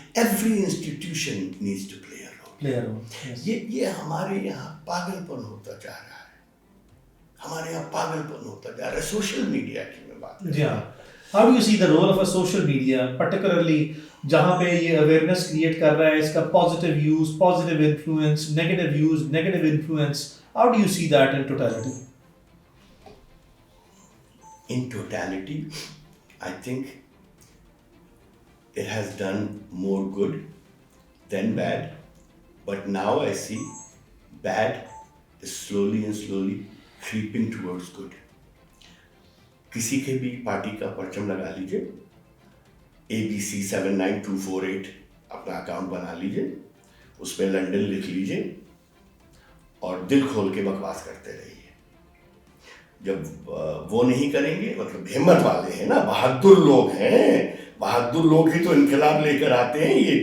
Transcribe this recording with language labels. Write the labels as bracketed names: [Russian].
[English] Every institution needs to play a role. Play a role. Yes. [Urdu] یہ ہمارے یہاں پاگلپن ہوتا جا رہا ہے, ہمارے یہاں پاگلپن ہوتا جا رہا ہے. سوشل میڈیا کی میں بات جی ہاں. [English] How do you see the role of a social media, particularly [Urdu] جہاں پہ یہ [English] awareness create [Urdu] کر رہا ہے, اس کا [English] positive use, positive influence, negative use, negative influence? How do you see that in totality? In totality, I think it has done more good than bad, but now I see bad is slowly and slowly creeping towards good. [Urdu] کسی کے بھی party کا پرچم لگا لیجئے, ABC79248 اپنا account بنا لیجئے, اس پہ لنڈن لکھ لیجئے اور دل کھول کے بکواس کرتے رہیے. جب وہ نہیں کریں گے, مطلب ہمت والے ہیں نا, بہادر لوگ ہیں, بہادر لوگ ہی تو انقلاب لے کر آتے ہیں.